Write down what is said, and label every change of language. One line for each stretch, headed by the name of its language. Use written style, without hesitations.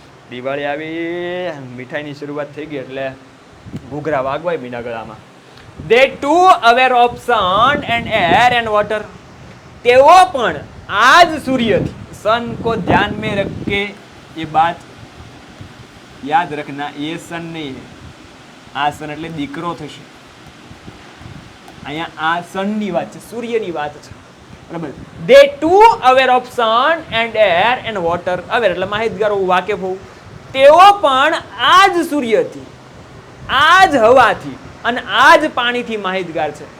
Gujarati: દિવાળી આવી, મીઠાઈની શરૂઆત થઈ ગઈ એટલે ઘૂઘરા વાગવાય મીના ગળામાં.
English: they too aware of sun and air and water.
Gujarati: તેઓ પણ આજ સૂર્યથી,
Hindi: सन को ध्यान में रख के ये बात याद रखना, ये सन नहीं है.
Gujarati: આ સન એટલે દીકરો થશે. અહીંયા આ સનની વાત છે, સૂર્યની વાત છે, બરાબર?
English: they too aware of sun and air and water.
Gujarati: aware એટલે માહિતગાર હોવું, વાકેફ હોવું. તેઓ પણ આ જ સૂર્યથી, આ જ હવાથી અને આ જ પાણીથી માહિતગાર છે.